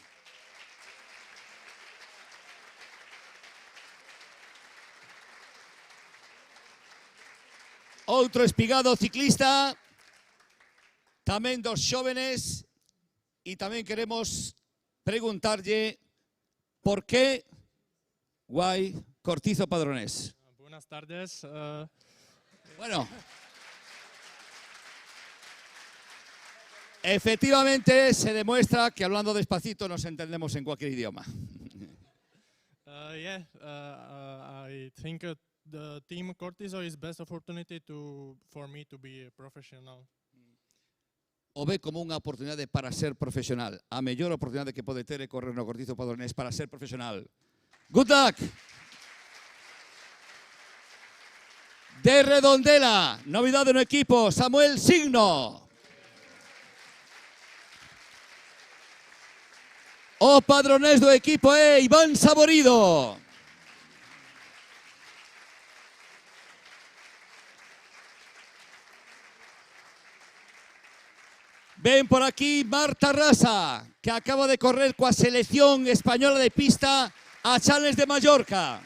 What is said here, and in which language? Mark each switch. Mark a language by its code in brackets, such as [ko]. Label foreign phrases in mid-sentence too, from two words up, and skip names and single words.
[gl] Outro espigado ciclista, tamén dos xóvenes, e tamén queremos preguntarlle por qué Why Cortizo Padronés. [es] Buenas tardes. Bueno, efectivamente se demuestra que hablando despacito nos entendemos en cualquier idioma. [en] I think the team Cortizo is best opportunity for me to be a professional. [gl] O ve como unha oportunidade para ser profesional. A mellor oportunidade que pode ter é correr no Cortizo Padronés para ser profesional. [en] Good luck! [gl] De Redondela, novidade no equipo, Samuel Signo. O padronés do equipo é Iván Saborido. Ven por aquí Marta Rasa, que acaba de correr coa selección española de pista a Challenge de Mallorca.